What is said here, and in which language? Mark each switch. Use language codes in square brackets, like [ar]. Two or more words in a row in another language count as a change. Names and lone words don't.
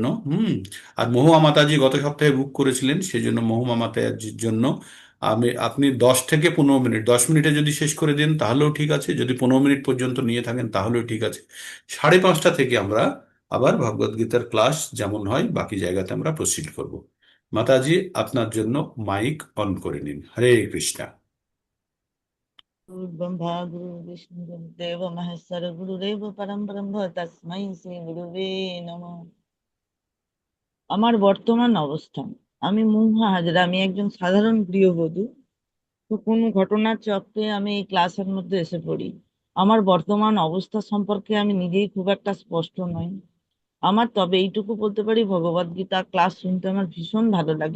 [bn] আর মহুয়া মাতাজি গত সপ্তাহে বুক করেছিলেন, সেই জন্য মহুয়া মাতাজির জন্য আপনি 10 থেকে 15 মিনিট, 10 মিনিটে যদি শেষ করে দেন তাহলেও ঠিক আছে, যদি 15 মিনিট পর্যন্ত নিয়ে থাকেন তাহলেও ঠিক আছে। 5:30 থেকে আমরা আবার ভগবদ গীতার ক্লাস যেমন হয় বাকি জায়গাতে আমরা প্রসিড করব। মাতাজি, আপনার জন্য মাইক অন করে নিন। হরে কৃষ্ণা। [sa] गुरु ब्रह्मा गुरु विष्णु गुरुदेव महेश्वर गुरुदेव परम ब्रह्म तस्मै श्री गुरुवे नमः। [bn] আমার বর্তমান অবস্থান, আমি মুহা হাজরা, আমি একজন সাধারণ গৃহবধূ। তো কোনো ঘটনার চক্রে আমি এই ক্লাসের মধ্যে এসে পড়ি। আমার বর্তমান অবস্থা সম্পর্কে আমি নিজেই খুব একটা স্পষ্ট নই। আমার তবে এইটুকু বলতে পারি, ভগবদ গীতা ক্লাস শুনতে আমার ভীষণ ভালো লাগে।